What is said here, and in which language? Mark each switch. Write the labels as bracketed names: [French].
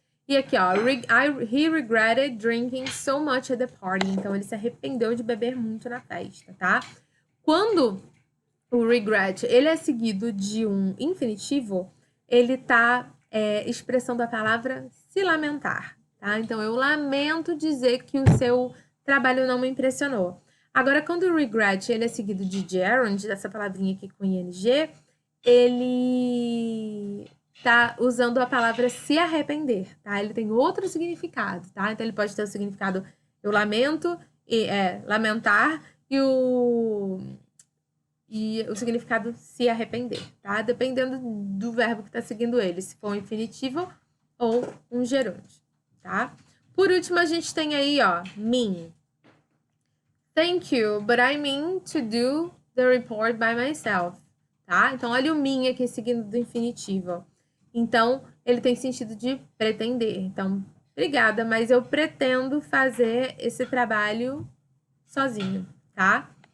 [Portuguese] E aqui, ó, [English] he regretted drinking so much at the party. [Portuguese] Então, ele se arrependeu de beber muito na festa, tá? Quando o regret, ele é seguido de um infinitivo, ele tá expressando a palavra se lamentar, tá? Então, eu lamento dizer que o seu trabalho não me impressionou. Agora, quando o regret, ele é seguido de gerund, dessa palavrinha aqui com ing, ele tá usando a palavra se arrepender, tá? Ele tem outro significado, tá? Então, ele pode ter o significado eu lamento, lamentar, e o e o significado se arrepender, tá? Dependendo do verbo que tá seguindo ele, se for um infinitivo ou um gerúndio, tá? Por último, a gente tem aí, ó, mean. [English] Thank you, but I mean to do the report by myself, tá? [Portuguese] Então, olha o mean aqui seguindo do infinitivo. Então, ele tem sentido de pretender. Então, obrigada, mas eu pretendo fazer esse trabalho sozinho, tá?